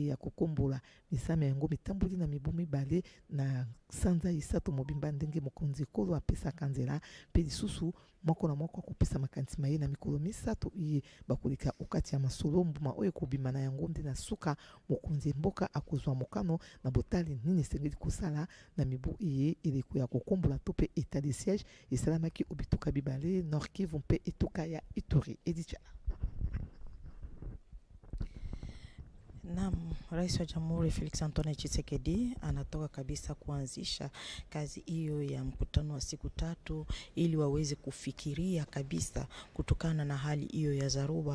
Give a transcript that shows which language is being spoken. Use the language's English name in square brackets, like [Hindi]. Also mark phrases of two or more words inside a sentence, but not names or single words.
[Lingala] ya kokombola misame yango mitamboli na mibu mibale na sanza isato mobimba ndenge mokonzi ekolo apesaka nzela mpe lisusu moko na moko akopesa makanisi maye na mikolo misato iye bakoleka okati ya masolo mbuma oyo ekobima na yango nde na suka mokonzi mboka akozwa mokano na botali nini esengeli kosala na mibu iye eleko ya kokombola to pe [French] état de siège [Lingala] esalamaki obituka bibale Nord Kivu mpe etuka ya Ituri edicha. [Swahili] Naam, Rais wa Jamhuri Felix Antoine Tshisekedi anatoka kabisa kuanzisha kazi hiyo ya mkutano wa siku 3 ili waweze kufikiria kabisa kutokana na hali hiyo ya zaruba